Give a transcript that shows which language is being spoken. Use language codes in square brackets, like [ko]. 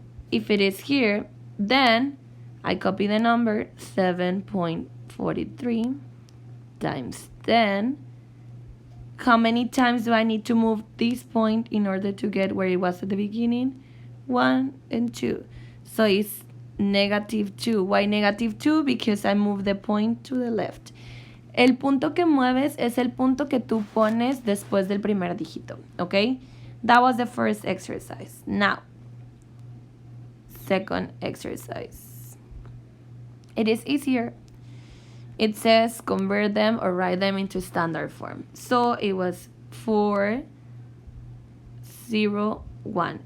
[en] If it is here, then I copy the number 7.43 times 10. How many times do I need to move this point in order to get where it was at the beginning? 1 and 2. So it's -2. Why -2? Because I moved the point to the left. [es] El punto que mueves es el punto que tú pones después del primer dígito, ¿ok? [en] That was the first exercise. Now, second exercise. It is easier. It says convert them or write them into standard form. So it was 4, 0, 1.